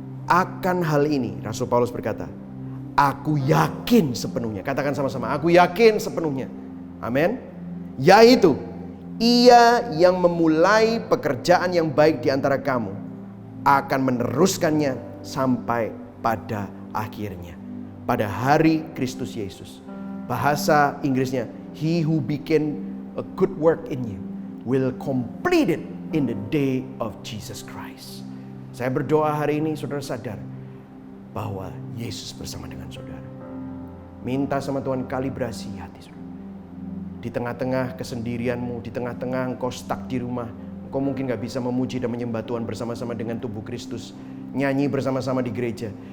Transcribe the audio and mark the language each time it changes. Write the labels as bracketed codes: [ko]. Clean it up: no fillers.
[id] Akan hal ini, Rasul Paulus berkata, aku yakin sepenuhnya. Katakan sama-sama, aku yakin sepenuhnya. Amin. Yaitu, Ia yang memulai pekerjaan yang baik di antara kamu akan meneruskannya sampai pada akhirnya. Pada hari Kristus Yesus. Bahasa Inggrisnya, [en] He who began a good work in you will complete it in the day of Jesus Christ. [id] Saya berdoa hari ini saudara sadar bahwa Yesus bersama dengan saudara. Minta sama Tuhan kalibrasi hati saudara. Di tengah-tengah kesendirianmu, di tengah-tengah engkau stuck di rumah, engkau mungkin gak bisa memuji dan menyembah Tuhan bersama-sama dengan tubuh Kristus, nyanyi bersama-sama di gereja.